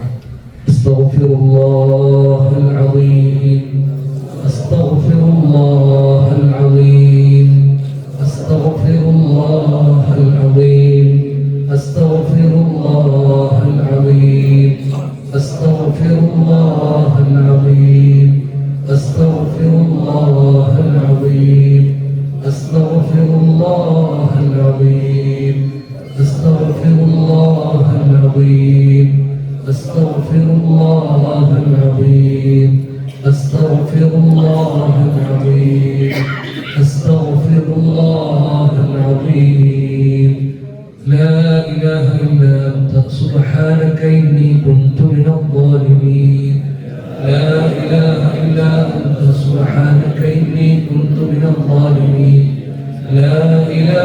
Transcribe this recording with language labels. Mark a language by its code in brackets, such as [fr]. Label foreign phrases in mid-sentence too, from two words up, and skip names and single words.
[ar] أستغفر الله العظيم، أستغفر الله العظيم، أستغفر الله العظيم، أستغفر الله العظيم، أستغفر الله العظيم، أستغفر الله العظيم، أستغفر الله العظيم، أستغفر الله العظيم, أستغفر الله العظيم أستغفر الله العظيم أستغفر الله العظيم لا إله إلا أنت سبحانك إني كنت من الظالمين لا إله إلا أنت سبحانك إني كنت من الظالمين لا إله